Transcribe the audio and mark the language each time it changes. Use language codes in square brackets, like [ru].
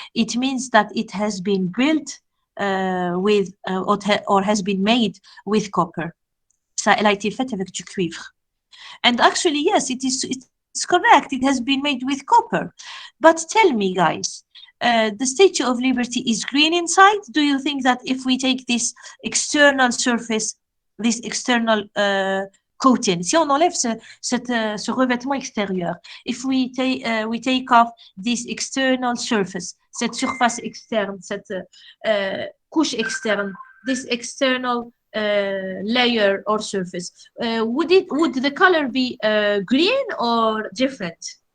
[en] It means that it has been built with, or has been made with copper. [fr] Ça, elle a été faite avec du cuivre. [en] And actually, yes, it's correct. It has been made with copper. But tell me, guys, the Statue of Liberty is green inside. Do you think that if we take this external surface, this external coating, [fr] si on enlève ce revêtement extérieur, [en] if we take off this external surface, [fr] cette surface externe, cette couche externe, [en] this external layer or surface, would the color be green or different?